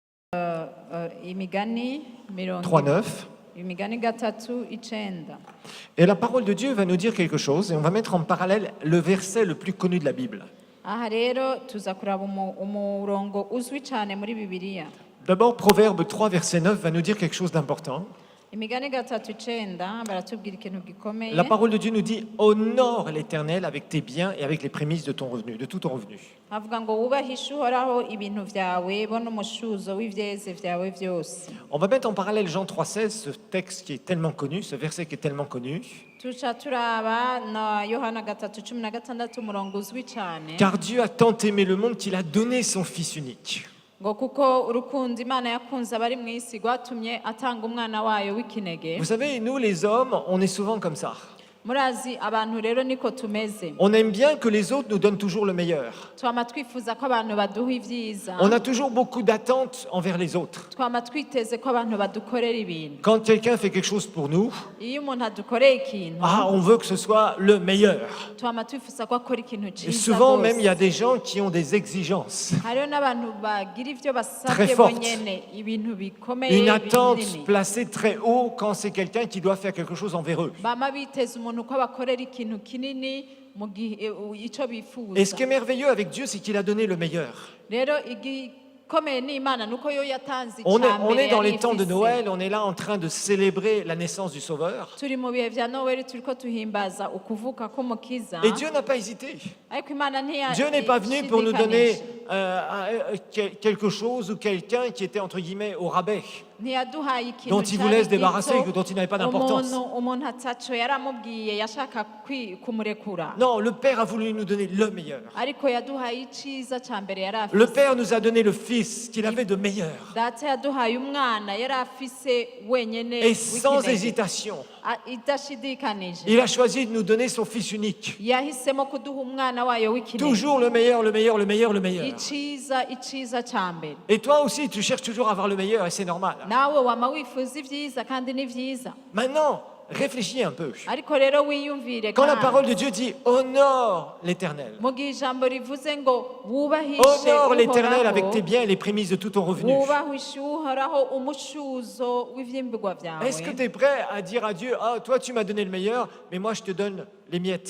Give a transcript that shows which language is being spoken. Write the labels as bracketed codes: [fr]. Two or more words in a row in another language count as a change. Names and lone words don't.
[rn] Imigani 3.9. Imigani gatatu icenda. [fr] Et la parole de Dieu va nous dire quelque chose, et on va mettre en parallèle le verset le plus connu de la Bible. [rn] Aha rero tuza kuraba umurongo uzwi cyane muri Bibiliya. [fr] D'abord, Proverbe 3, verset 9 va nous dire quelque chose d'important. [rn] Imigani gatatu icenda baratubwira ikintu gikomeye. [fr] La parole de Dieu nous dit « Honore l'Éternel avec tes biens et avec les prémices de ton revenu, de tout ton revenu. » [rn] Avuga ngo wubahishe Uhoraho ibintu vyawe bona umushuzo w'ivyeze vyawe vyose. [fr] On va mettre en parallèle Jean 3,16, ce texte qui est tellement connu, ce verset qui est tellement connu. [rn] Tuca turaba na Yohana gatatu cumi na gatandatu umurongo uzwi cyane. [fr] Car Dieu a tant aimé le monde qu'il a donné son Fils unique. [rn] Ngo kuko urukundo Imana yakunze abari mu isi rwatumye atanga umwana wayo w'ikinege. [fr] Vous savez, nous les hommes, on est souvent comme ça. [rn] Murazi abantu rero niko tumeze. [fr] On aime bien que les autres nous donnent toujours le meilleur. [rn] Twama twifuza ko abantu baduha ivyiza. [fr] On a toujours beaucoup d'attentes envers les autres. [rn] Twama twiteze ko abantu badukorera ibintu. [fr] Quand quelqu'un fait quelque chose pour nous, [rn] Iyo umuntu adukoreye ikintu, [fr] on veut que ce soit le meilleur. [rn] twama twifuza ko akora ikintu [fr] Et [rn] ciza. [fr] souvent même, il y a [rn] rwose. [fr] des gens qui ont des exigences. [rn] Hariho n'abantu bagira ivyo basabye [fr] Très forte. [rn] bonyene ibintu bikomeye [fr] Une attente [rn] binini. [fr] placée très haut quand c'est quelqu'un qui doit faire quelque chose envers eux. [rn] Bama biteze umuntu ko abakorera ikintu kinini mu gihe ico bifuza. [fr] Et ce qui est merveilleux avec Dieu, c'est qu'il a donné le meilleur. [rn] Rero igikomeye ni Imana nuko yo yatanze [fr] On [rn] icambere [fr] est dans [rn] yari [fr] les temps de [rn] ifise. [fr] Noël, on est là en train de célébrer la naissance du Sauveur. [rn] Turi mu bihe vya Noel turiko tuhimbaza ukuvuka k'umukiza. [fr] Et Dieu n'a pas hésité. [rn] Ariko Imana [fr] Dieu n'est pas venu pour nous donner quelque chose ou quelqu'un qui était entre guillemets au rabais, [rn] ntiyaduhaye ikintu [fr] dont il voulait se débarrasser, [rn] gito, [fr] dont il n'avait pas d'importance. [rn] umuntu ataco yaramubwiye yashaka kumurekura. [fr] Non, le Père a voulu nous donner le meilleur. [rn] Ariko yaduhaye iciza ca mbere yari [fr] Le [rn] afise. [fr] Père nous a donné le Fils qu'il avait de meilleur. [rn] Data yaduhaye umwana yari afise wenyene [fr] Et sans [rn] w'ikinege. [fr] hésitation, [rn] Idashidikanije. [fr] il a choisi de nous donner son Fils unique. [rn] Yahisemo kuduha umwana wayo w'ikinege. [fr] Toujours le meilleur, le meilleur, le meilleur, le meilleur. [rn] iciza ca mbere. [fr] Et toi aussi, tu cherches toujours à avoir le meilleur et c'est normal. [rn] Nawe wama wifuza ivyiza kandi ni vyiza. [fr] Maintenant, réfléchis un peu. [rn] Ariko rero wiyumvire [fr] Quand la [rn] kandi. [fr] parole de Dieu dit « Honore l'Éternel », [rn] Mu gihe ijambo rivuze ngo wubahishe [fr] honore l'Éternel [rn] Uhoraho, [fr] avec tes biens et les prémices de tout ton revenu. [rn] wubahishe Uhoraho umushuzo w'ivyimbigwa vyawe. [fr] Est-ce que tu es prêt à dire à Dieu « Ah, toi tu m'as donné le meilleur, mais moi je te donne les miettes ».